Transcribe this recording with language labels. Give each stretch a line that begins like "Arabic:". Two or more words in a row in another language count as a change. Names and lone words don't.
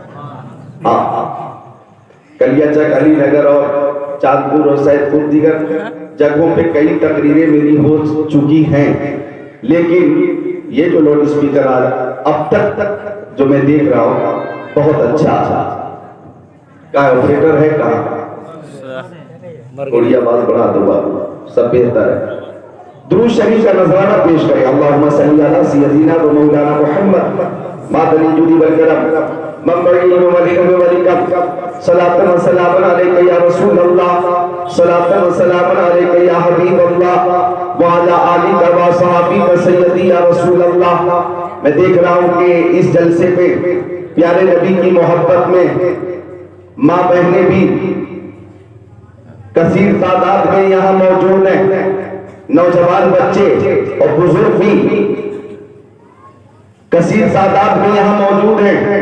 Urdu: کلیا چک، علی نگر اور چاندپور اور سید پور دیگر جگہوں پہ کئی تقریریں میری ہو چکی ہیں، لیکن یہ جو لاؤڈ اسپیکر اب تک جو میں دیکھ رہا ہوں بہت اچھا کہاں آپریٹر ہے، کہاں تھوڑی آواز بڑھا دو بابو، سب بہتر ہے۔ درود شریف کا نذرانہ پیش کریں۔
Arabic: اللہم صلی علی سیدنا و مولانا محمد مادنی جودی والکرم منبعی و ملک و ملکت صلاة و سلام علیکہ یا رسول اللہ، صلاة و سلام علیکہ یا حبیب اللہ، وعلا آلکہ و صحابیکہ سیدی یا رسول اللہ۔
Urdu: میں دیکھ رہا ہوں کہ اس جلسے پہ پیارے نبی کی محبت میں ماں بہنیں بھی کثیر تعداد میں یہاں موجود ہیں، نوجوان بچے اور بزرگ بھی کثیر تعداد میں یہاں موجود ہیں۔